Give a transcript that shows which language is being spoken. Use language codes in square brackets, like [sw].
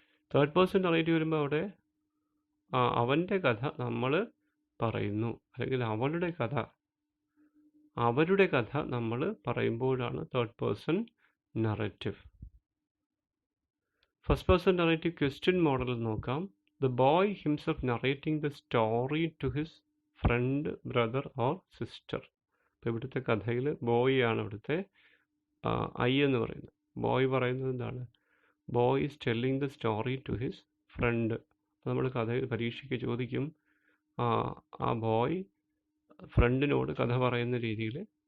[ml] Third person narrative വരുമ്പോൾ അവിടെ അവൻ്റെ കഥ നമ്മൾ പറയുന്നു, അല്ലെങ്കിൽ അവളുടെ കഥ നമ്മൾ പറയുമ്പോഴാണ് third person narrative. [en] First person narrative question model നോക്കാം. The boy himself narrating the story to his friend, brother or sister. [ml] ഇപ്പോൾ ഇവിടുത്തെ കഥയിൽ ബോയ് ആണ് ഇവിടുത്തെ ഐ എന്ന് പറയുന്നത്. ബോയ് പറയുന്നത് എന്താണ്? [en] Boy is telling the story to his friend. [ml] നമ്മൾ പരീക്ഷയ്ക്ക് ചോദിക്കും, ആ ബോയ് ഫ്രണ്ടിനോട് കഥ പറയുന്ന രീതിയിൽ